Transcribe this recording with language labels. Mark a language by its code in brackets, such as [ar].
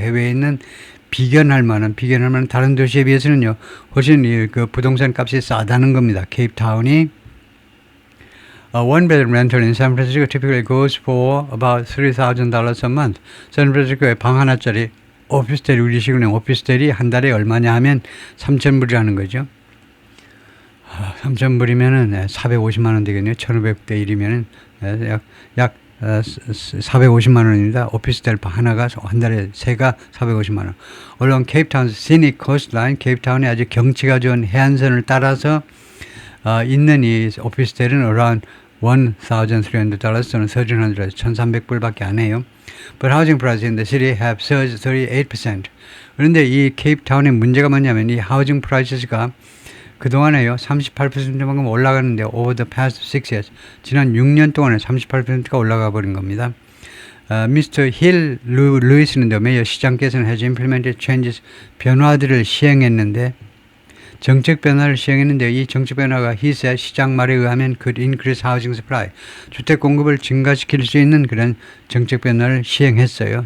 [ko] 해외에 있는 비견할 만한 다른 도시에 비해서는요. 훨씬 그 부동산 값이 싸다는 겁니다. [en] 케이프타운이 one bedroom rental in San Francisco typically goes for about $3,000 a month. [ko] 샌프란시스코에 방 하나짜리 오피스텔이 우리식으로 오피스텔이 한 달에 얼마냐 하면 3,000불이라는 거죠. 3,000불이면은 450만 원 되겠네요. 1,500대 1이면은 약 450만 원입니다. 오피스텔 방 하나가 한 달에 세가 450만 원. 물론 케이프타운 [en] scenic coastline, [ko] 케이프타운의 아주 경치가 좋은 해안선을 따라서 있는 이 오피스텔은 [en] around $1,300 [ko] 또는 $1,300, 1,300불밖에 안 해요. [en] But housing prices in the city have surged 38%. [ko] 그런데 이 케이프타운의 문제가 뭐냐면 이 housing prices가 그동안에요 38%만큼 올라가는데 [en] over the past 6 years [ko] 지난 6년 동안에 38%가 올라가 버린 겁니다. [en] Mr. [ko] Hill Lewis는 메이어 시장께서는 [en] has implemented changes [ko] 변화들을 시행했는데 정책 변화를 시행했는데 이 정책 변화가 [en] he said [ko] 시장 말에 의하면 [en] could increase housing supply [ko] 주택 공급을 증가시킬 수 있는 그런 정책 변화를 시행했어요.